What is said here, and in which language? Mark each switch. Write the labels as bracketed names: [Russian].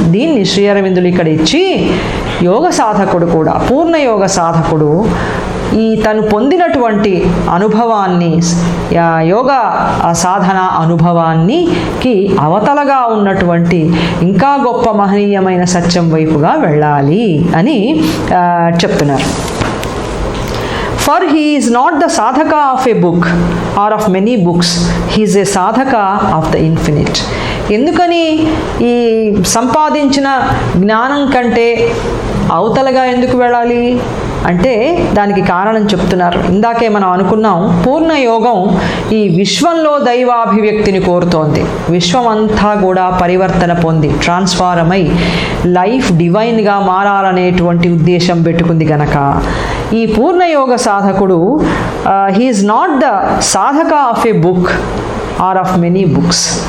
[Telugu] దీన్ని శ్రీ అరవిందులు ఇక్కడ ఇచ్చి యోగ సాధకుడు కూడా, పూర్ణ యోగ సాధకుడు ఈ తను పొందినటువంటి అనుభవాన్ని, యోగ సాధన అనుభవానికి అవతలగా ఉన్నటువంటి ఇంకా గొప్ప మహనీయమైన సత్యం వైపుగా వెళ్ళాలి అని చెప్తున్నారు. [English] For he is not the sadhaka of a book or of many books, he is a sadhaka of the infinite. [Telugu] ఎందుకని ఈ సంపాదించిన జ్ఞానం కంటే అవతలగా ఎందుకు వెళ్ళాలి అంటే దానికి కారణం చెప్తున్నారు. ఇందాకే మనం అనుకున్నాం, పూర్ణ యోగం ఈ విశ్వంలో దైవాభివ్యక్తిని కోరుతోంది. విశ్వం అంతా కూడా పరివర్తన పొంది ట్రాన్స్ఫార్మ్ అయి లైఫ్ డివైన్గా మారాలనేటువంటి ఉద్దేశం పెట్టుకుంది గనక ఈ పూర్ణ యోగ సాధకుడు [English] He is not the sadhaka of a book or of many books.